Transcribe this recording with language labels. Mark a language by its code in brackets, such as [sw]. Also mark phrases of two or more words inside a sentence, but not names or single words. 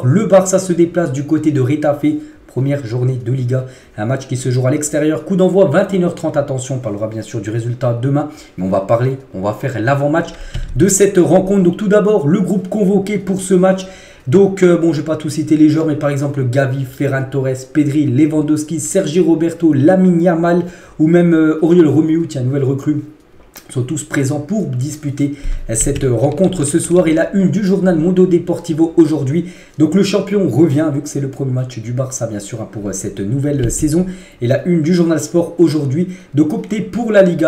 [fr] Le Barça se déplace du côté de Retafe, première journée de Liga, un match qui se jouera à l'extérieur. Coup d'envoi 21h30, attention, on parlera bien sûr du résultat demain, mais on va faire l'avant-match de cette rencontre. Donc tout d'abord, le groupe convoqué pour ce match. Donc, bon, je ne vais pas tous citer les joueurs, mais par exemple, Gavi, Ferran Torres, Pedri, Lewandowski, Sergi Roberto, Lamine Yamal ou même Oriol Romeu, tiens, nouvelle recrue, sont tous présents pour disputer cette rencontre ce soir. Et la une du journal Mundo Deportivo aujourd'hui. Donc le champion revient, vu que c'est le premier match du Barça, bien sûr, pour cette nouvelle saison. Et la une du journal Sport aujourd'hui, donc opter pour la Liga.